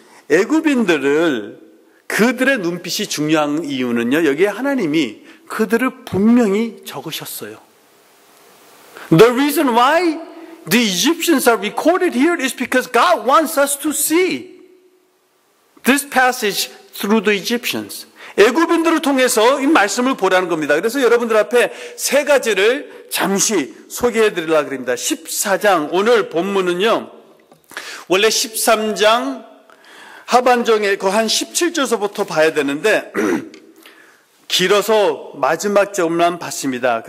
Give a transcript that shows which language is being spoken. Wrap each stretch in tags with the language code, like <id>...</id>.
<ko>애굽인들을 그들의 눈빛이 중요한 이유는요, 여기에 하나님이 그들을 분명히 적으셨어요.</ko> <en>The reason why the Egyptians are recorded here is because God wants us to see this passage through the Egyptians.</en> <ko>애굽인들을 통해서 이 말씀을 보라는 겁니다. 그래서 여러분들 앞에 3가지를 잠시 소개해 드리려고 합니다. 14장, 오늘 본문은요, 원래 13장 하반정에 그 한 17절서부터 봐야 되는데 길어서 마지막 절만 봤습니다.</ko>